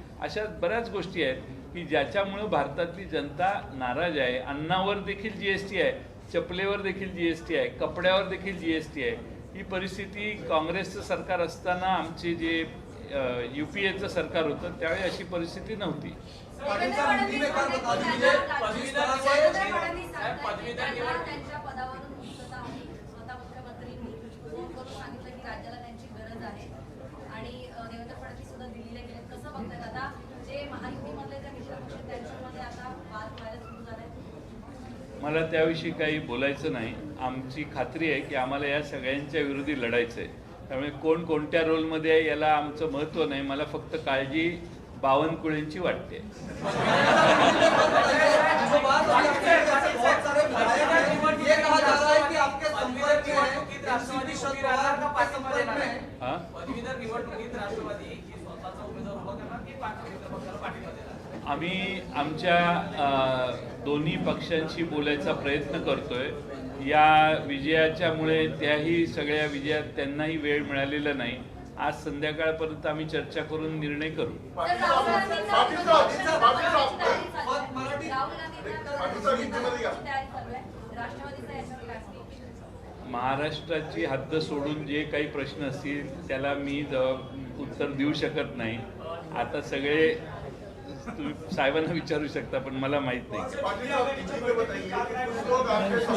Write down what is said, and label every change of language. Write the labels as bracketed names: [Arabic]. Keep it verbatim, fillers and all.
[Marathi] अशा बऱ्याच गोष्टी आहेत की ज्याच्यामुळं भारतातली जनता नाराज आहे. अन्नावर देखील जी एस टी आहे, चपलेवर देखील जी एस टी आहे, कपड्यावर देखील जी एस टी आहे. ही परिस्थिती काँग्रेसचं सरकार असताना, आमचे जे यू पी एचं सरकार होतं त्यावेळी अशी परिस्थिती नव्हती. [Hindi] पाटीलचा हिंदी में काल बता दीजिए, जिस तरह से [Marathi] पदवीधर निवड त्यांच्या पदावरून मुक्तता आहे. स्वतः मुख्यमंत्र्यांनी फोन करून सांगितलं की राज्याला त्यांची गरज आहे आणि अ, देवेंद्र फडणवीस सुद्धा दिल्लीला गेले. कसं बघतात आता जे महायुतीमधले त्या मित्रपक्ष आहेत, त्यांच्यामध्ये आता वाद व्हायला सुरू झालाय? मला त्याविषयी काही बोलायचं नाही. आमची खात्री आहे की आम्हाला या सगळ्यांच्या विरोधी लढायचं आहे. त्यामुळे कोण कोणत्या रोलमध्ये आहे याला आमचं महत्त्व नाही. मला फक्त काळजी बावनकुळेंची वाटते. [Hindi] जो बात हो रही है, आपके जैसे बहुत सारे विधायक हैं, ये कहा जा रहा है कि आपके संपर्क में है, राष्ट्रवादी शरद का संपर्क में है. हां, [Marathi] पदवीधर निवडणुकीत राष्ट्रवादी की स्वतःचा उमेदवार उभा करणार की पाच मित्र पक्षाला पाठिंबा देणार? आम्ही आमच्या अ, दोन्ही पक्षांशी बोलायचा प्रयत्न करतोय. या विजयाच्यामुळे त्याही सगळ्या विजयात त्यांनाही वेळ मिळालेला नाही. आज संध्याकाळपर्यंत आम्ही चर्चा करून निर्णय करू. तर राहुल गांधींचा राहुल गांधींचा राष्ट्रवादीचा याच्यावर काय असतो? महाराष्ट्राची हद्द सोडून जे काही प्रश्न असतील त्याला मी जवाब उत्तर देऊ शकत नाही. आता सगळे तुम्ही साहेबांना विचारू शकता, पण मला माहीत नाही. [Hindi] पाटील साहब, किसी को बताइए कि कुछ लोग आपके साथ